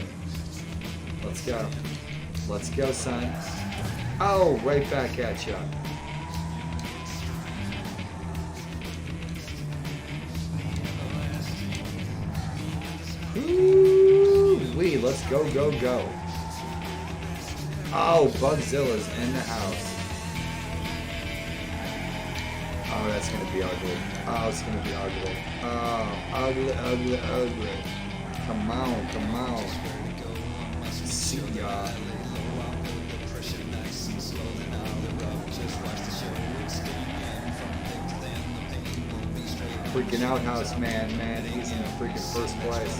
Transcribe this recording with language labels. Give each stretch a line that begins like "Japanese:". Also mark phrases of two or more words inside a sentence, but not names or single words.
English: Let's go. Let's go, son. Oh, right back at you. Ooh-wee, let's go, go, go. Oh, Bugzilla's in the house. Oh, that's gonna be ugly. Oh, it's gonna be ugly. Oh, ugly, ugly, ugly. Come on, come on. See ya. Freaking outhouse man, he's in the freaking first place.